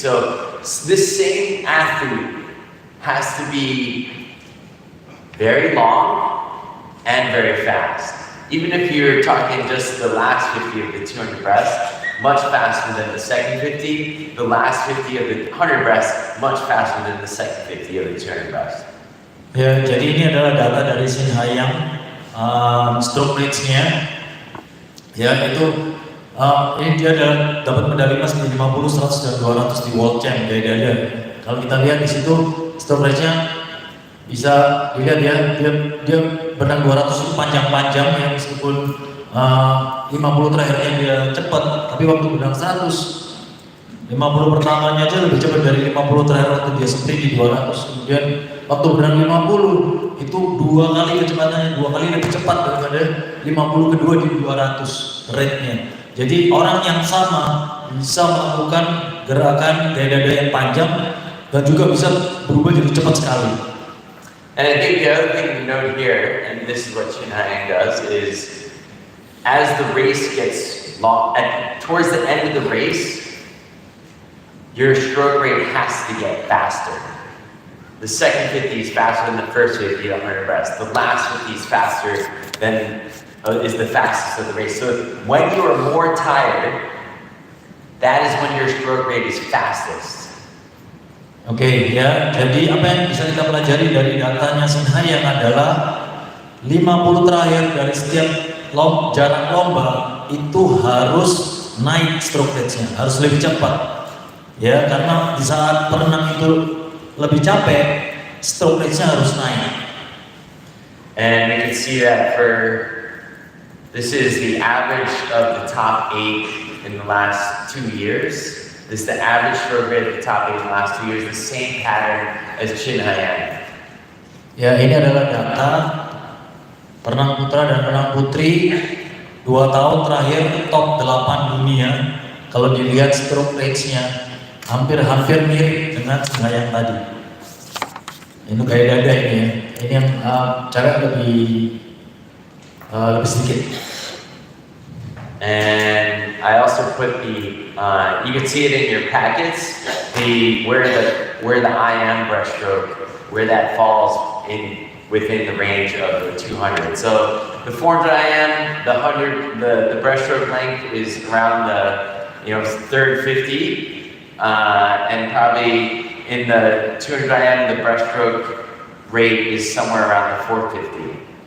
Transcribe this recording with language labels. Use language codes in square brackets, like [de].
[en] So this same athlete has to be very long and very fast. Even if you're talking just the last 50 of the 200 breast, much faster than the second 50, the last 50 of the 100 breast, much faster than the second 50 of the 200 breast. [id] Ya, jadi ini adalah data dari Chin Haiyan, stroke rates-nya. Ya, itu ini dia dapat medali emas di 50, 100 dan 200 di World Champ gaya-gaya. Kalau kita lihat di situ stroke rate-nya bisa dilihat ya, dia berenang 200 itu panjang-panjang ya, meskipun 50 terakhirnya dia cepat, tapi waktu berenang 100, 50 pertamanya aja lebih cepat dari 50 terakhir waktu dia sprint di 200. Kemudian waktu berenang 50 itu 2 kali kecepatannya, 2 kali lebih cepat daripada 50 kedua di 200 rate-nya. Jadi orang yang sama bisa melakukan gerakan dada-dada yang panjang dan juga bisa berubah jadi cepat sekali. [en] And I think the other thing to note here, and this is what Chin Haiyan does, is as the race gets long, towards the end of the race, your stroke rate has to get faster. The second 50 is faster than the first 50 at 100 breast. The last 50 is faster than is the fastest of the race. So when you are more tired, that is when your stroke rate is fastest. [id] Oke, ya, jadi apa yang bisa kita pelajari dari datanya Chin Haiyan adalah 50 terakhir dari setiap jarak lomba itu harus naik stroke rate-nya, harus lebih cepat. Ya, karena di saat perenang itu lebih capek, stroke rate-nya harus naik. [en] And we can see that this is the average of the top 8 in the last 2 years. This is the average stroke rate of the top 8 in the last 2 years, the same pattern as Chin Haiyan. [id] Ya, ini adalah data perenang putra dan perenang putri 2 tahun terakhir top 8 dunia. Kalau dilihat stroke rates-nya hampir mirip dengan Chin Haiyan tadi. Ini gaya dada ini ya. Ini yang cara lebih sedikit. [en] And I also put the you can see it in your packets, where the IM breaststroke, where that falls within the range of the 200. So the 400 IM, the 100, the breaststroke length is around the third 50, and probably in the 200 IM the breaststroke rate is somewhere around the 450.